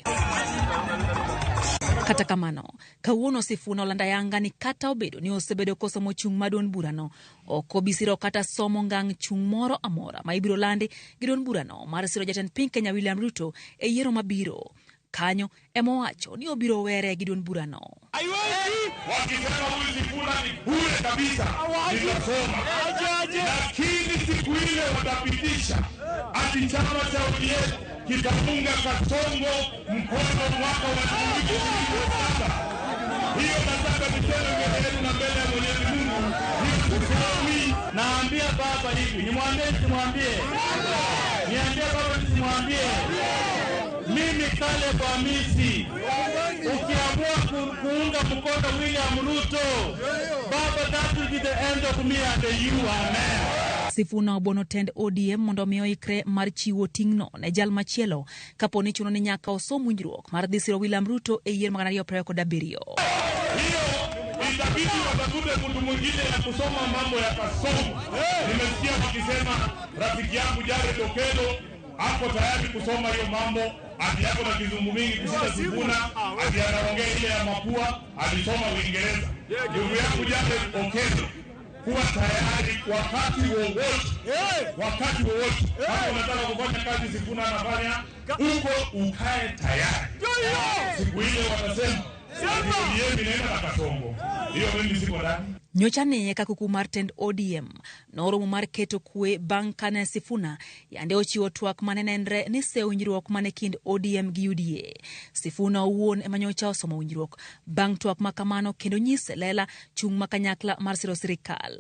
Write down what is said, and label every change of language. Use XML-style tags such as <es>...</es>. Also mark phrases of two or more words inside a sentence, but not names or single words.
<luo>Kata kamano, kawuono Sifuna olanda yanga ni kata obedo ni osebedo kosomo chung' ma duond bura no ok obisiro kata somo ngang' chung' moro amora ma ibiro landi gi duond bura no mar siro jatend piny Kenya William Ruto e yiero mabiro. Kanyo emo wacho ni obiro were gi duond bura no.</luo> <sw>Wakisema huyu Sifuna ni bure kabisa, nitasoma. Lakini siku ile watapitisha ati chama cha ODM kitafunga Kasongo mkono mwaka wa 2027. Hiyo nataka niseme mbele na mbele ya Mwenyezi Mungu. Naambia baba hivi, nimwambie simwambie? Niambie baba simwambie? Mimi Caleb Amisi, ukiamua kuunga mkono William Ruto, baba,</sw> <en>that will be the end of me and you are now.</en> <luo>Sifuna obono tend ODM mondo miyo ikre mar chiwo ting'no ne jal machielo kapo ni chuno ni nyaka osom winjruok mar dhi siro William Ruto e yiero 2027.</luo> <sw>Hiyo itabidi watafute mtu mwingine ya kusoma mambo ya Kasongo. Nimesikia wakisema rafiki yangu Jared Okello hapo tayari kusoma hiyo mambo, ati yako na kizungu mingi kushinda Sifuna, ati anaongea ile ya mapua, alisoma Uingereza. Ndugu yangu Jared Okello, kuwa tayari wakati wowote. Kama unataka kufanya kazi Sifuna anafanya, uko ukae tayari. Siku ile watasema ODM inaenda na Kasongo. Hiyo mimi siko ndani.</sw> <luo>Nyocha ne kakuku mar tend ODM noromo mar keto kwe bang' kane Sifuna yande ochiwo twak mane nenre ni seyo winjruok mane kind ODM gi UDA. Sifuna owuon ema nyocha osomo winjruok bang' twak makamano kendo nyise lela chung' makanyakla mar siro sirikal.</luo>